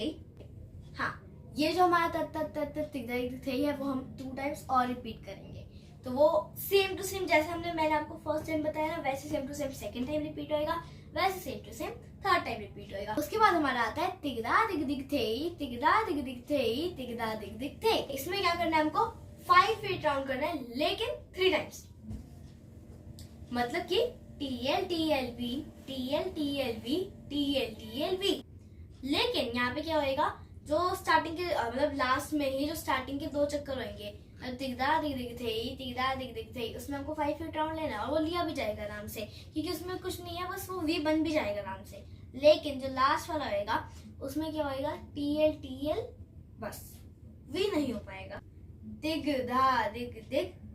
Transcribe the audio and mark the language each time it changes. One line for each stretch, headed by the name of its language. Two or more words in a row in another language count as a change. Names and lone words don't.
Hindi: हाँ, ये जो हमारा तर तर तर तर दिग दिग थे है वो हम 2 टाइम्स और रिपीट करेंगे, तो वो
English: same to same
Hindi: जैसे मैंने आपको
English: first time
Hindi: बताया ना, वैसे
English: same to same second time repeat
Hindi: होएगा, वैसे
English: same to same third time repeat
Hindi: होएगा। उसके बाद हमारा आता है तिगदा दिग दिग थे, तिगदा दिग दिग थे, तिगदा दिग दिग थे। इसमें क्या करना है, हमको 5
English: feet round
Hindi: करना है, लेकिन 3 टाइम्स। मतलब कि TL TL V, TL TL V, TL TL V। लेकिन यहाँ पे क्या होएगा, जो स्टार्टिंग के मतलब लास्ट में ही जो स्टार्टिंग के 2 चक्कर होंगे, दिगदा दिग दिग थे, तिगदा दिग दिग थे, उसमें हमको 5
English: feet round
Hindi: लेना है और वो लिया भी जाएगा आराम से, क्योंकि उसमें कुछ नहीं है, बस वो वी बन भी जाएगा आराम से। लेकिन जो लास्ट वाला होएगा उसमें क्या होएगा, TL बस, वी नहीं हो पाएगा, दिग धा दिग दिग।